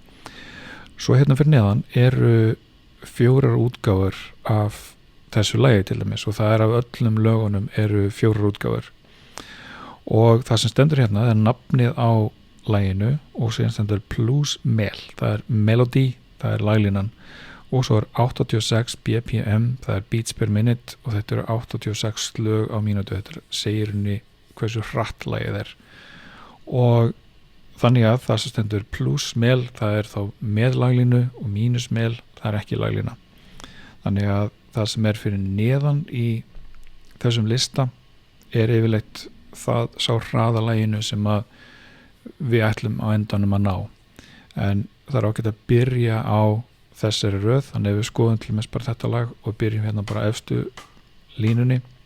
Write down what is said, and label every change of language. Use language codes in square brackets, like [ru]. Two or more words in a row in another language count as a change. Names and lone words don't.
[is] Svo hérna fyrir neðan eru 4 útgáfur af þessu lagi til dæmis og það er af öllum lögunum eru 4 útgáfur og það sem stendur hérna er nafnið á laginu og síðan stendur [en] plus mel, [is] það er melody, það er laglínan og svo er 86 BPM, það er [en] beats per minute [is] og þetta eru 86 lög á mínútu, þetta segir henni hversu hratt lagið er og þannig að það sem stendur [en] plus mel, [is] það er þá með laglínu og mínus mel, það er ekki laglína þannig að það sem er fyrir neðan í þessum lista er yfirleitt það sá hraðalaginu sem að við ætlum á endanum að ná en það er ágætt að byrja á þessari röð þannig að við skoðum til mest bara þetta lag og byrjum hérna bara efstu línunni